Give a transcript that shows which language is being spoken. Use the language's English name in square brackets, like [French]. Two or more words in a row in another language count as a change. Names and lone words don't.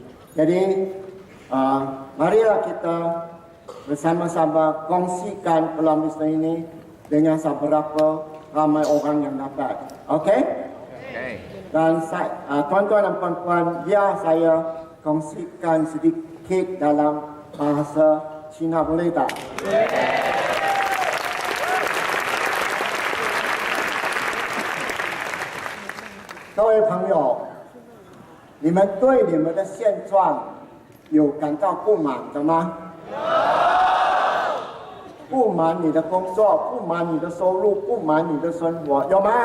[Malay] Jadi, marilah kita bersama-sama kongsikan peluang bisnes ini dengan seberapa ramai orang yang dapat. Okey? Okay. Dan tuan-tuan dan puan-puan, biar saya kongsikan sedikit dalam bahasa Cina, boleh tak? Boleh. [Chinese] 各位朋友，你们对你们的现状有感到不满的吗？不满你的工作，不满你的收入，不满你的生活，有吗？